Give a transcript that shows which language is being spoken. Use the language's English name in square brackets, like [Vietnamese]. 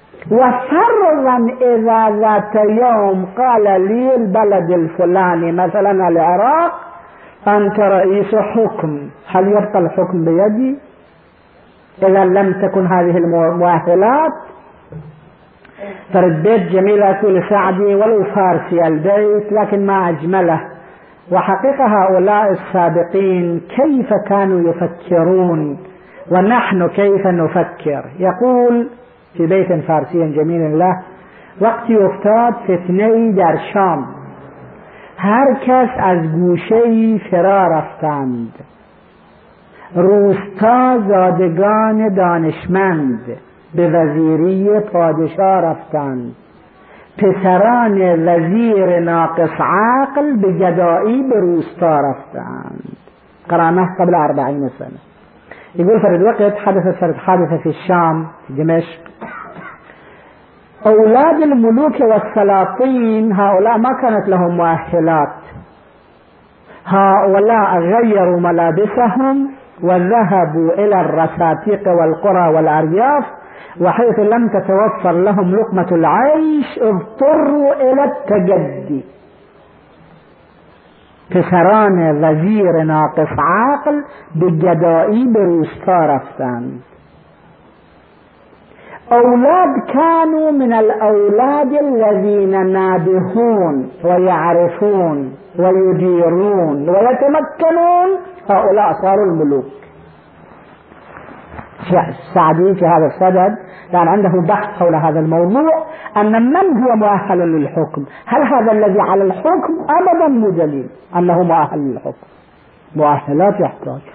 [Arabic] وفرضا إذا ذات يوم قال لي البلد الفلاني مثلا العراق أنت رئيس حكم، هل يبقى الحكم بيدي إذا لم تكن هذه المؤهلات؟ فردت جميلة لسعدي ولو فارسي البيت لكن ما أجمله، وحقيقة هؤلاء السابقين كيف كانوا يفكرون ونحن كيف نفكر. يقول في بيت فارسي جميل له: [Persian] وقت افتاد فتنهی در شام، هر کس از گوشهی فرار رفتند، روستا زادگان دانشمند به وزیری پادشاه رفتند، پسران وزیر ناقص عقل به گدائی به روستا رفتند. [Arabic] قرامه قبل 40 سنه. يقول فرد وقت حدث في الشام في دمشق، أولاد الملوك والسلاطين هؤلاء ما كانت لهم مؤهلات، هؤلاء غيروا ملابسهم وذهبوا إلى الرساتيق والقرى والأرياف، وحيث لم تتوفر لهم لقمة العيش اضطروا إلى التجدي. [Persian] فسران وزير ناقص عقل بجدائي بروستا رفتند. [Arabic] أولاد كانوا من الأولاد الذين نابهون ويعرفون ويديرون ويتمكنون، هؤلاء صاروا الملوك. سعدي في هذا الصدد كان عنده بحث حول هذا الموضوع، أن من هو مؤهل للحكم؟ هل هذا الذي على الحكم؟ أبدا مو دليل أنه مؤهل للحكم، مؤهلات يحتاج.